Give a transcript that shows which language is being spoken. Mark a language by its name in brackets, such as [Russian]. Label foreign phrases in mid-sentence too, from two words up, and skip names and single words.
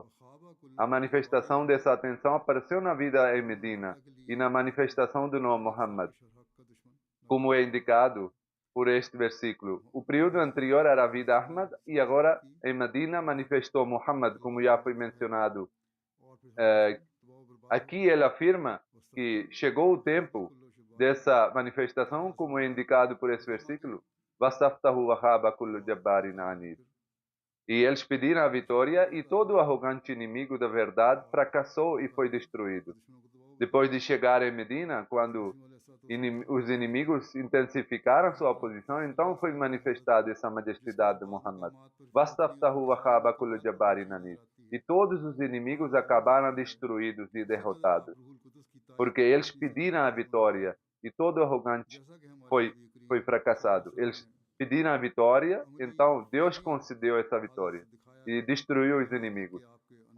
[Portuguese] A manifestação dessa atenção apareceu na vida em Medina e na manifestação do nome Muhammad, como é indicado por este versículo. O período anterior era a vida Ahmad e agora em Medina manifestou Muhammad, como já foi mencionado. Aqui ele afirma que chegou o tempo dessa manifestação, como é indicado por esse versículo. [Arabic] "واستفتحوا وخاب كل جبار عنيد". [Portuguese] E eles pediram a vitória e todo o arrogante inimigo da verdade fracassou e foi destruído. Depois de chegar em Medina, quando os inimigos intensificaram sua oposição, então foi manifestada essa majestade de Muhammad. [Arabic] "واستفتحوا وخاب كل جبار عنيد". [Portuguese] E todos os inimigos acabaram destruídos e derrotados, porque eles pediram a vitória e todo arrogante foi fracassado. Eles pediram a vitória, então Deus concedeu essa vitória e destruiu os inimigos.